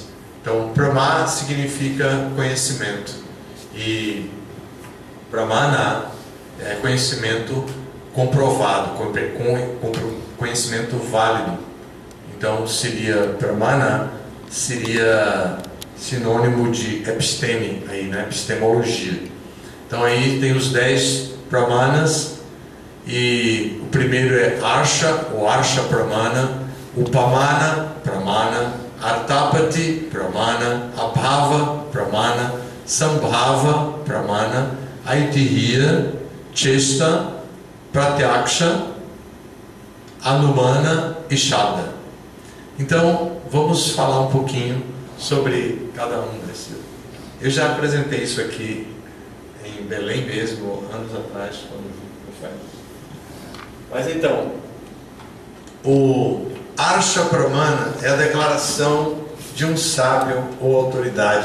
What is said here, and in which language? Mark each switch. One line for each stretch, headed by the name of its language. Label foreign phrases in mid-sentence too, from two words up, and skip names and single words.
Portuguese: Então, prama significa conhecimento, e pramana é conhecimento comprovado, conhecimento válido. Então, pramana seria sinônimo de episteme, aí, né? Epistemologia. Então aí tem os 10 pramanas, e o primeiro é Arsha, ou Arsha Pramana, Upamana Pramana, Artapati Pramana, Abhava Pramana, Sambhava Pramana, Aitihya, Chesta, Pratyaksha, Anumana e Shabda. Então vamos falar um pouquinho sobre cada um desses. Eu já apresentei isso aqui em Belém mesmo, anos atrás, quando eu fui. Mas então, o Arsha Pramana é a declaração de um sábio ou autoridade.